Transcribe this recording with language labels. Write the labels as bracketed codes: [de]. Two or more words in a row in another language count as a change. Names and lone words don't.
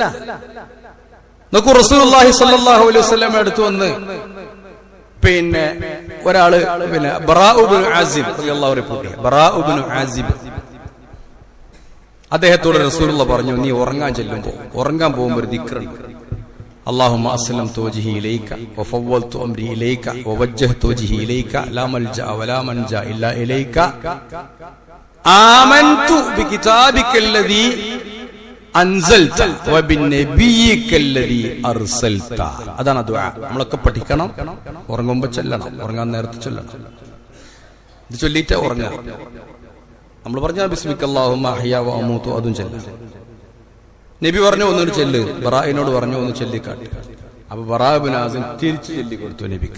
[ml] നോക്കൂ, റസൂലുള്ളാഹി [ar] صلى الله عليه وسلم [ml] അടുത്ത് വന്ന് പിന്നെ ഒരാള് ബറാഉ ഇബ്നു ആസിബ് [ar] رضي الله عنه, [ml] ബറാഉ ഇബ്നു ആസിബ്, അദ്ദേഹത്തോട് റസൂലുള്ളാഹി പറഞ്ഞു, നീ ഉറങ്ങാൻ പോകുമ്പോൾ ഒരു ദിക്റുണ്ട്, [ar] اللهم أسلمت وجهي إليك وفوضت أمري إليك ووجهت وجهي إليك لا ملجأ ولا منجا إلا إليك آمنت بكتابك الذي أنزلت وبنبيك الذي أرسلت. [ml] അതാണ് ദുആ. നമ്മളൊക്കെ പഠിക്കണം, ഉറങ്ങുമ്പോൾ ചൊല്ലണം, ഉറങ്ങാൻ നേരത്തെ ചൊല്ലണം. ഇത് ചൊല്ലിയിട്ട് ഉറങ്ങുക. നമ്മൾ പറഞ്ഞ [ar] باسمك اللهم أحيا وأموت, [ml] അതും ചൊല്ലണം. നബി പറഞ്ഞു, ഒന്നൊരു ചെല്ല്. ബറാഇനോട് പറഞ്ഞു, ഒന്ന് ചൊല്ലിക്കാട്ട്. അപ്പൊ ബറാ ഇബ്നു ആസിം തിരിച്ചു ചൊല്ലി കൊടുത്തു നബിക്ക്.